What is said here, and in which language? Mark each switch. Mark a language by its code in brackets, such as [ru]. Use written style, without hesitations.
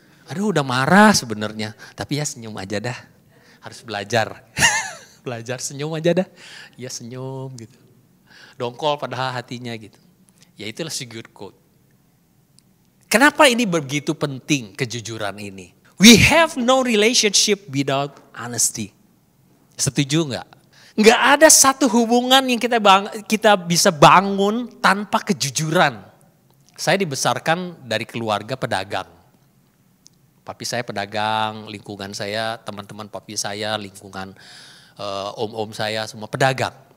[id] Aduh udah marah sebenarnya, tapi ya senyum aja dah. Harus belajar. Belajar senyum aja dah. Ya senyum gitu. Dongkol pada hatinya gitu. Ya itulah sugar coat. Kenapa ini begitu penting kejujuran ini? [en] We have no relationship without honesty. [id] Setuju nggak? Nggak ada satu hubungan yang kita bisa bangun tanpa kejujuran. Saya dibesarkan dari keluarga pedagang. Papi saya pedagang, lingkungan saya, teman-teman papi saya, lingkungan om-om saya semua pedagang.